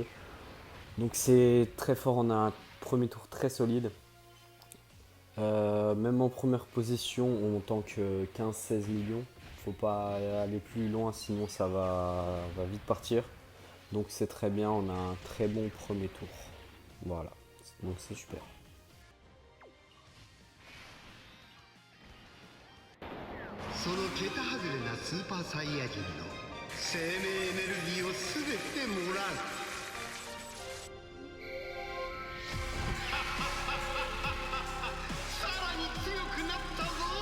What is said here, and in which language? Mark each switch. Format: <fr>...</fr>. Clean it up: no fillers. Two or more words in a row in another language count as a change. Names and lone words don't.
<fr>Donc c'est très fort, on a un premier tour très solide. Même en première position, on tank 15-16 millions. Faut pas aller plus loin, sinon ça va vite partir. Donc c'est très bien, on a un très bon premier tour. Voilà, donc c'est super.</fr> <ja>その桁外れなスーパーサイヤ人の生命エネルギーを全てもらう。さらに強くなったぞ。</ja>